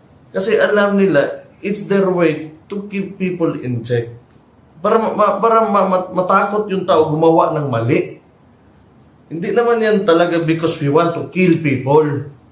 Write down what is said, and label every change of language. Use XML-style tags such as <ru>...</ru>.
<tl>Kasi alam nila,</tl> <en>it's their way to keep people in check.</en> <tl>Para matakot yung tao gumawa ng mali. Hindi naman yan talaga</tl> <en>because we want to kill people.</en>